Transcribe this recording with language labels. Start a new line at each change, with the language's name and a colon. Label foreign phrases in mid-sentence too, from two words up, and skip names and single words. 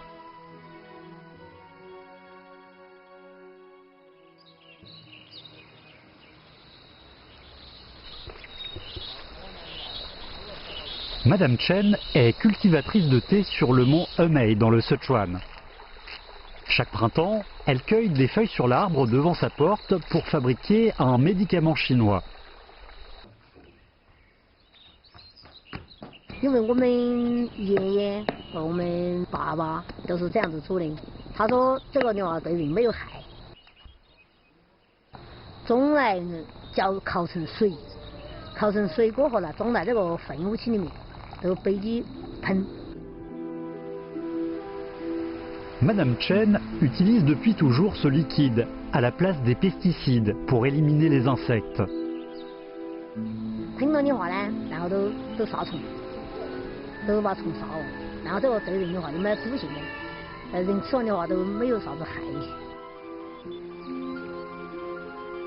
French: Madame Chen est cultivatrice de thé sur le mont Hemei dans le Sichuan. Chaque printemps, elle cueille des feuilles sur l'arbre devant sa porte pour fabriquer un médicament chinois.
Chinese: 因为我们爷爷和我们爸爸都是这样子煮的，他说这个的话对人没有害，种来叫烤成水，烤成水过后呢，装在这个废物器里面，都背起喷。
French: Madame Chen utilise depuis toujours ce liquide à la place des pesticides pour éliminer les insectes.
Chinese: 喷了的话呢，然后都杀虫，都把虫杀了，然后这个对人的话就没有毒性的，人吃完的话都没有啥子害。